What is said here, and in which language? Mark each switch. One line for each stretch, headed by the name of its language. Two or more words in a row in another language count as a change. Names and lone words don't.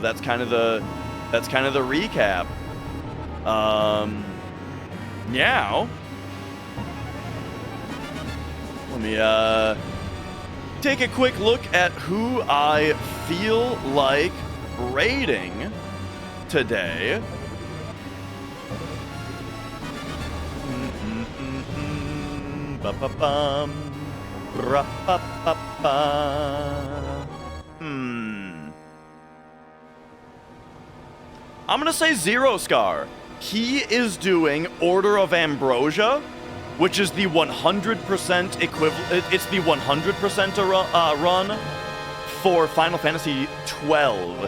English: That's kind of the recap. Now, let me take a quick look at who I feel like raiding today. Ba-ba-bum. Ra-ba-ba-ba. I'm gonna say Zero Scar. He is doing Order of Ambrosia, which is the 100% equivalent. It's the 100% run for Final Fantasy 12.